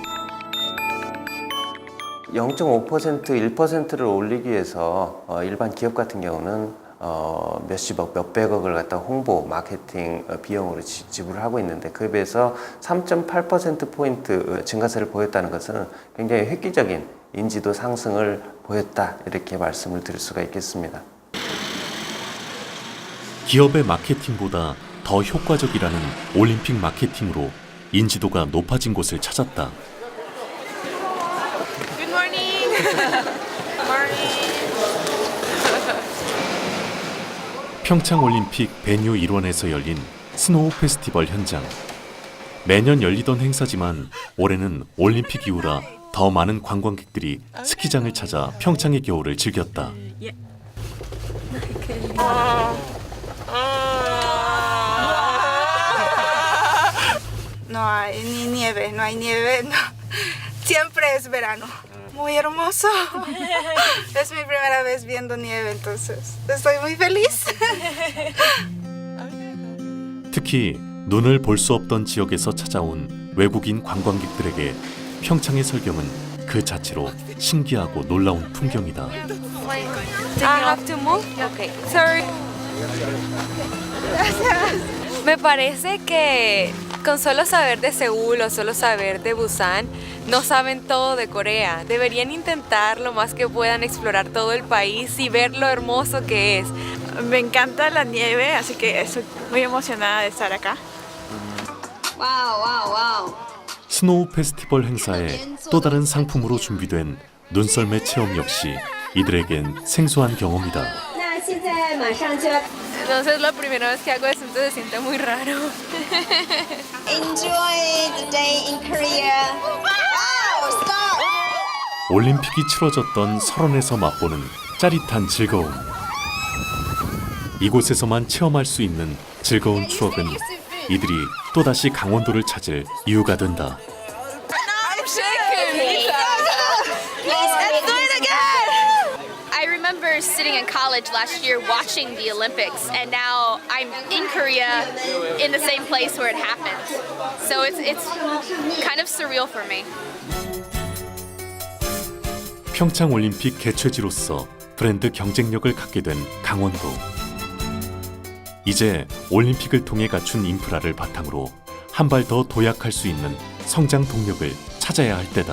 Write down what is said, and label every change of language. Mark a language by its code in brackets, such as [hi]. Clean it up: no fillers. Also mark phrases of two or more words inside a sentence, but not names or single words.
[ko] 0.5%, 1%를 올리기 위해서 일반 기업 같은 경우는 몇십억, 몇백억을 갖다 홍보, 마케팅 비용으로 지불을 하고 있는데 그에 비해서 3.8%포인트 증가세를 보였다는 것은 굉장히 획기적인 인지도 상승을 보였다 이렇게 말씀을 드릴 수가 있겠습니다. 기업의 마케팅보다 더 효과적이라는 올림픽 마케팅으로 인지도가 높아진 곳을 찾았다. [en] Good morning. Good morning. [ko] 평창 올림픽 베뉴 일원에서 열린 [en] snow festival [ko] 현장. 매년 열리던 행사지만 올해는 올림픽 이후라 더 많은 관광객들이 스키장을 찾아 평창의 겨울을 즐겼다. [es] No hay ni nieve, no hay nieve, no. Siempre es verano. Muy hermoso. Es mi primera vez viendo nieve, entonces estoy muy feliz. [ko] 특히 눈을 볼 수 없던 지역에서 찾아온 외국인 관광객들에게 평창의 설경은 그 자체로 신기하고 놀라운 풍경이다. [en] I have to move. Okay. Sorry. [es] Me parece que Con solo saber de Seúl o solo saber de Busan, no saben todo de Corea. Deberían intentar lo más que puedan explorar todo el país y ver lo hermoso que es. Me encanta la nieve, así que estoy muy emocionada de estar acá. [en] snow festival [es] 행사의 또 다른 상품으로 준비된 눈썰매 체험 역시 이들에겐 생소한 경험이다. Entonces la primera vez que hago esto se siente muy raro. [en] Enjoy the day in Korea. Wow, stop! [ko] 올림픽이 치러졌던 설원에서 맛보는 짜릿한 즐거움. 이곳에서만 체험할 수 있는 즐거운 추억은 이들이 또다시 강원도를 찾을 이유가 된다. [en] I'm shaking. Let's do it again. I remember sitting in college last year watching the Olympics, and now I'm in Korea in the same place where it happened. So it's kind of surreal for me. [ko] 평창 올림픽 개최지로서 브랜드 경쟁력을 갖게 된 강원도. 이제 올림픽을 통해 갖춘 인프라를 바탕으로 한 발 더 도약할 수 있는 성장 동력을 찾아야 할 때다.